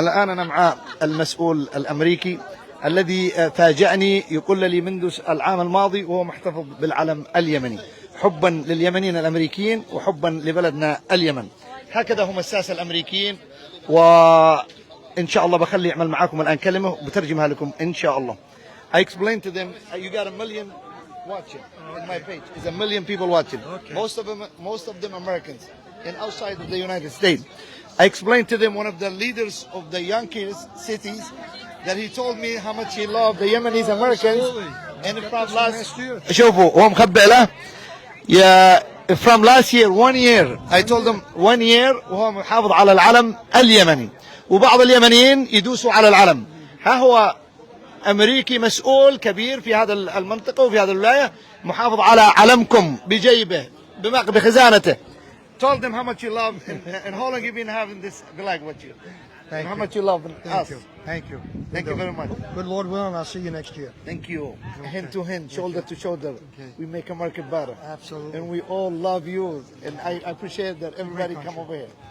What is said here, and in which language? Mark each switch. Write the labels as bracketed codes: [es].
[ar] الآن أنا مع المسؤول الأمريكي الذي فاجأني، يقول لي منذ العام الماضي وهو محتفظ بالعلم اليمني حبا لليمنيين الأمريكيين وحبا لبلدنا اليمن. هكذا هم الساسة الأمريكيين، وإن شاء الله بخلي يعمل معاكم الآن كلمة وبترجمها لكم إن شاء الله. [en] I explained to them, you got 1 million watching on my page. There's 1 million people watching. Okay. Most of them Americans. and outside of the United States. I explained to them one of the leaders of the Yankees cities that he told me how much he loved the Yemenis Americans. And from last [ar] شوفوا هو مخبئ له يا [en] from last year 1 year [ar] I told them 1 year وهو محافظ على العلم اليمني وبعض اليمنيين يدوسوا على العلم. ها هو أمريكي مسؤول كبير في هذا المنطقة وفي هذه الولاية محافظ على علمكم بجيبه بخزانته. [en] Told them how much you love and how long you've been having this flag with you. And how much you love us. Thank you. Thank you very much. Good Lord willing, I'll see you next year. Thank you. Hand to hand, shoulder to shoulder. Okay. We make America better. Absolutely. And we all love you. And I appreciate that everybody come over here.